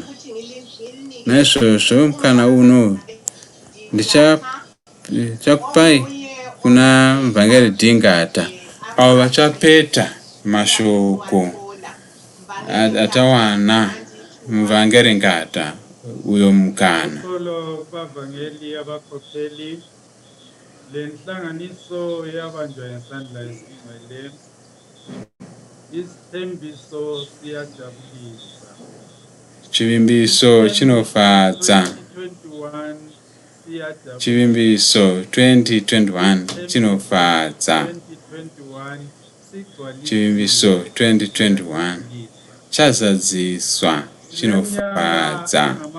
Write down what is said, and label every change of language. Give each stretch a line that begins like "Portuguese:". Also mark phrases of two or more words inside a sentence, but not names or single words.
Shona: Naizvozvo kana uno ndichakupai kuna mvangeri Guta avo vachapeta mashoko atawana muvhangeri Guta uyo mukana.
North Ndebele: Bavangeli abakhokheli lenhlanganiso yabanjwa ngesandla esingcwele. Isithembiso siyajabulisa.
Shona: Chivimbiso chinofadza. Chivimbiso 2021 chinofadza. Chivimbiso 2021 chazadziswa chinofadza.